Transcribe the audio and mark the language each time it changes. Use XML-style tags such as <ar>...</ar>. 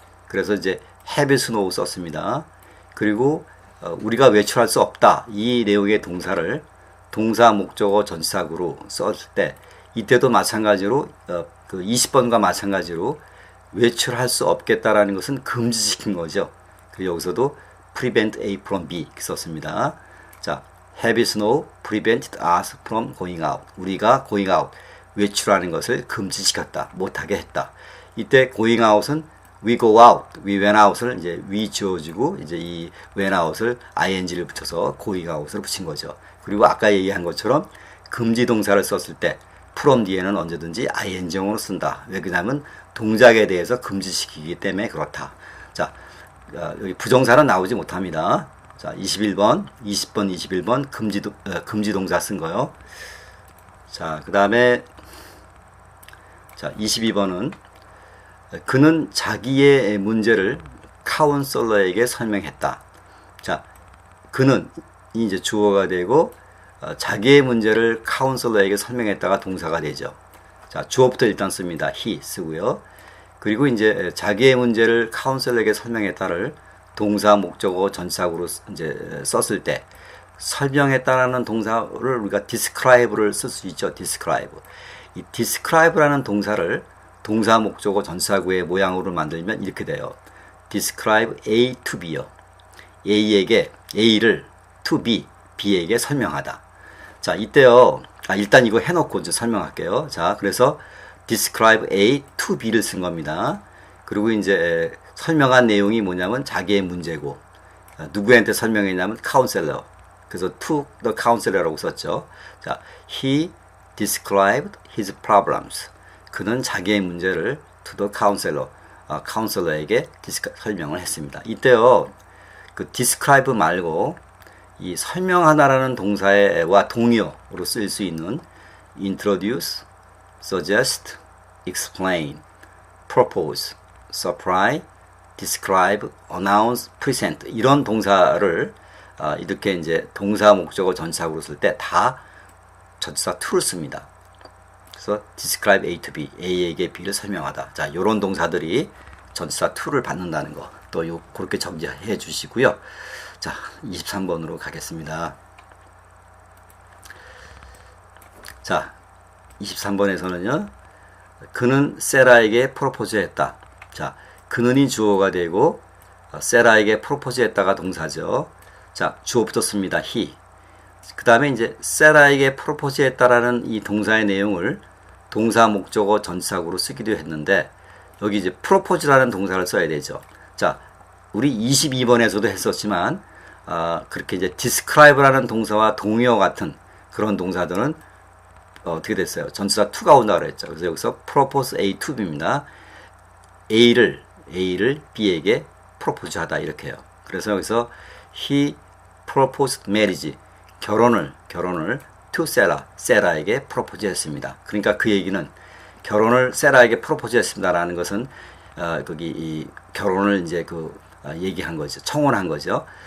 <ko>그래서 이제</ko> <en>heavy snow</en> <ko>썼습니다. 그리고 우리가 외출할 수 없다. 이 내용의 동사를 동사 목적어 전치사구로 썼을 때, 이때도 마찬가지로 그 20번과 마찬가지로 외출할 수 없겠다라는 것은 금지시킨 거죠. 그리고 여기서도</ko> <en>prevent A from B</en> <ko>썼습니다. 자,</ko> <en>heavy snow prevented us from going out.</en> <ko>우리가 going out, 외출하는 것을 금지시켰다. 못하게 했다. 이때 going out은</ko> <en>we go out, we went out</en> <ko>을 이제 we 지워지고 이제 이 went out을 ing를 붙여서 going out을 붙인 거죠. 그리고 아까 얘기한 것처럼 금지 동사를 썼을 때 from 뒤에는 언제든지 ing형으로 쓴다. 왜 그러냐면 동작에 대해서 금지시키기 때문에 그렇다. 자, 여기 부정사는 나오지 못합니다. 자, 21번, 20번, 21번 금지 동사 쓴 거요. 자, 그 다음에 자, 22번은 그는 자기의 문제를 카운셀러에게 설명했다. 자, 그는 이제 주어가 되고 자기의 문제를 카운셀러에게 설명했다가 동사가 되죠. 자, 주어부터 일단 씁니다. he 쓰고요. 그리고 이제 자기의 문제를 카운셀러에게 설명했다를 동사 목적어 전치사구로 이제 썼을 때 설명했다라는 동사를 우리가 describe를 쓸 수 있죠.</ko> <en>describe.</en> <ko>이 describe라는 동사를 동사 목적어 전치사구의 모양으로 만들면 이렇게 돼요.</ko> <en>describe A to B요.</en> <ko>A에게 A를 to B, B에게 설명하다. 자, 이때요. 일단 이거 해놓고 이제 설명할게요. 자, 그래서 describe A to B를 쓴 겁니다. 그리고 이제 설명한 내용이 뭐냐면 자기의 문제고, 누구한테 설명했냐면 counselor. 그래서</ko> <en>to the counselor</en> <ko>라고 썼죠.</ko> <en>자, he described his problems.</en> <ko>그는 자기의 문제를</ko> <en>to the counselor,</en> <ko>counselor에게 설명을 했습니다. 이때요, 그 describe 말고 이 설명하다라는 동사와 동의어로 쓸 수 있는 introduce, suggest, explain, propose, supply, describe, announce, present 이런 동사를 이렇게 이제 동사 목적어 전치사구로 쓸 때 다 전치사 to를 씁니다. 그래서 describe A to B, A에게 B를 설명하다. 자, 이런 동사들이 전치사 to를 받는다는 거 또 그렇게 정리해 주시고요. 자, 23번으로 가겠습니다. 자, 23번에서는요. 그는 세라에게 프로포즈했다. 자, 그는이 주어가 되고 세라에게 프로포즈했다가 동사죠. 자, 주어부터 씁니다. he. 그 다음에 이제 세라에게 프로포즈했다라는 이 동사의 내용을 동사 목적어 전치사구로 쓰기도 했는데 여기 이제 프로포즈라는 동사를 써야 되죠. 자, 우리 22번에서도 했었지만 그렇게 이제 describe라는 동사와 동의어 같은 그런 동사들은 어떻게 됐어요? 전치사 to가 온다고 그랬죠. 그래서 여기서</ko> <en>propose A to B</en> <ko>입니다. A를 B에게 프로포즈 하다 이렇게 해요. 그래서 여기서</ko> <en>he proposed marriage,</en> <ko>결혼을</ko> <en>to Sarah,</en> <ko>세라에게 프로포즈 했습니다. 그러니까 그 얘기는 결혼을 세라에게 프로포즈했습니다라는 것은 거기 이 결혼을 이제 얘기한 거죠. 청혼한 거죠.</ko>